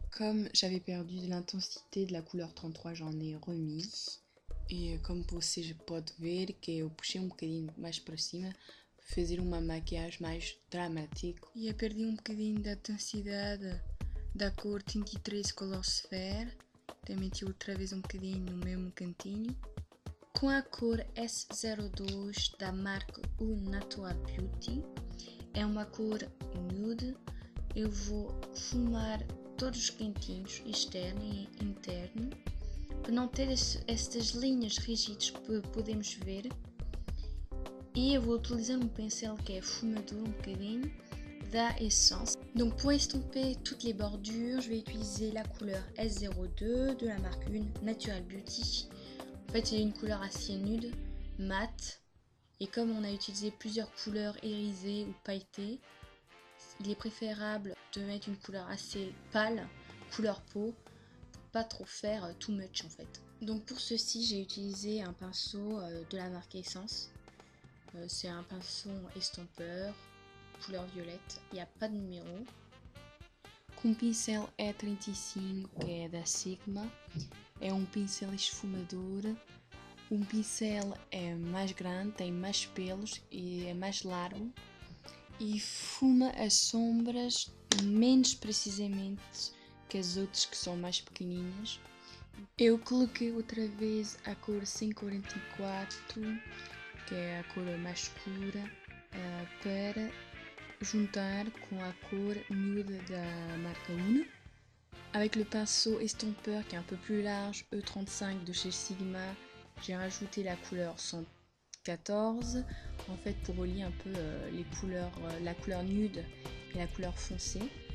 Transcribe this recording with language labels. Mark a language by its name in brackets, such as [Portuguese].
[French] Comme j'avais perdu de l'intensité de la couleur 33, j'en ai remis. [Portuguese] E como vocês podem ver que eu puxei um bocadinho mais para cima, fazer uma maquiagem mais dramática. E eu perdi um bocadinho da intensidade da cor 33 Color Sphere. Então meti outra vez um bocadinho no mesmo cantinho. Com a cor S02 da marca U Natural Beauty. É uma cor nude. Eu vou fumar todos os cantinhos, externo e interno, para não ter estas linhas rígidas que podemos ver. E eu vou utilizar um pincel que é fumador um bocadinho, da Essence. [French] Donc pour estomper toutes les bordures, je vais utiliser la couleur S02 de la marque 1 Natural Beauty. En fait, c'est une couleur assez nude, mate. Et comme on a utilisé plusieurs couleurs irisées ou pailletées, il est préférable de mettre une couleur assez pâle, couleur peau, pour pas trop faire too much en fait. Donc pour ceci, j'ai utilisé un pinceau de la marque Essence. C'est un pinceau estompeur, couleur violette, il n'y a pas de numéro. [Portuguese] Com pincel E35, que é da Sigma, é pincel esfumador. O pincel é mais grande, tem mais pelos e é mais largo e fuma as sombras menos precisamente que as outras que são mais pequenininhas. Eu coloquei outra vez a cor 544, que é a cor mais escura, para juntar com a cor nude da [French] marque [Portuguese] 1. [French] Avec le pinceau estompeur qui est un peu plus large, E35 de chez Sigma, j'ai rajouté la couleur 114, en fait pour relier un peu les couleurs, la couleur nude et la couleur foncée.